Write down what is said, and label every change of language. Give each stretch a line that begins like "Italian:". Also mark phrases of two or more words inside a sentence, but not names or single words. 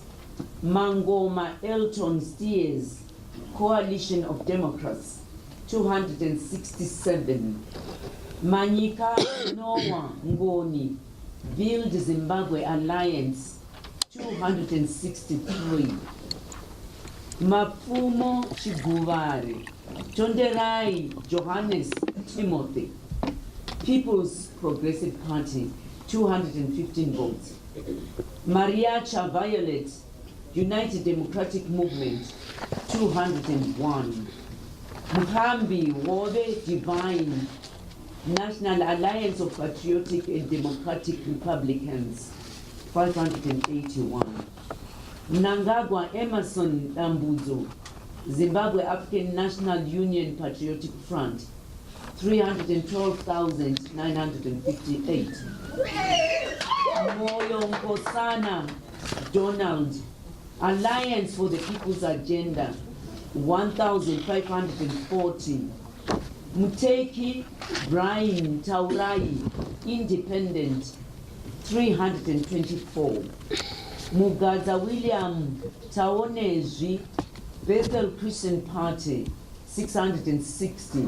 English: Mangoma Elton Steers, Coalition of Democrats, 267. Manyika Noah Ngoni, Build Zimbabwe Alliance, 263. Mapumo Chiguvari, Tonderai Johannes Timothy, People's Progressive Party, 215 votes. Mariacha Violet, United Democratic Movement, 201. Muhambi Wobe Divine, National Alliance of Patriotic and Democratic Republicans, 581. Mnangagwa Emerson Dambuzo, Zimbabwe African National Union Patriotic Front, 312,958. Moyo Nkosana Donald, Alliance for the People's Agenda, 1,540. Muteki Brian Taurai, Independent, 324. Mugaza William Taonezwi, Bethel Christian Party, 660.